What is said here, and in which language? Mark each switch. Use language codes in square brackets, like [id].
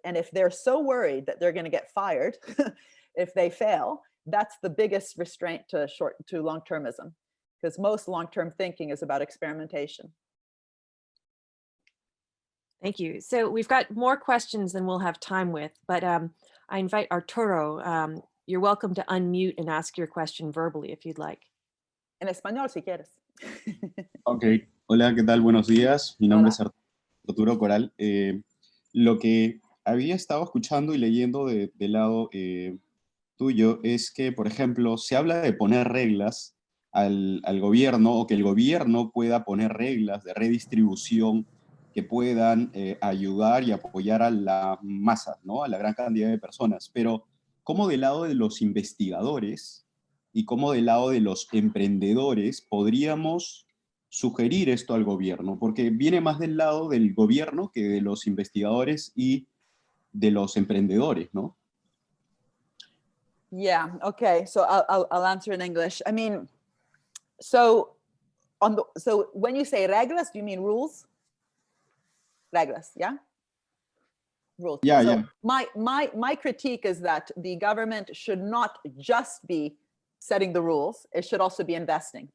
[en] And if they're so worried that they're going to get fired if they fail, that's the biggest restraint to long-termism, because most long-term thinking is about experimentation. Thank you. So we've got more questions than we'll have time with, but I invite Arturo. You're welcome to unmute and ask your question verbally if you'd like. [es] En español, si quieres. Ok. Hola, ¿qué tal? Buenos días. Mi nombre es Arturo Coral. Lo que había estado escuchando y leyendo del lado tuyo es que, por ejemplo, se habla de poner reglas al gobierno, o que el gobierno pueda poner reglas de redistribución que puedan ayudar y apoyar a la masa, ¿no? A la gran cantidad de personas. Pero, ¿cómo del lado de los investigadores y cómo del lado de los emprendedores podríamos sugerir esto al gobierno? Porque viene más del lado del gobierno que de los investigadores y de los emprendedores, ¿no? [en] Yeah, okay, so I'll answer in English. I mean, so when you say reglas, do you mean rules? Reglas, yeah? Rules. Yeah, so yeah. My critique is that the government should not just be setting the rules, it should also be investing.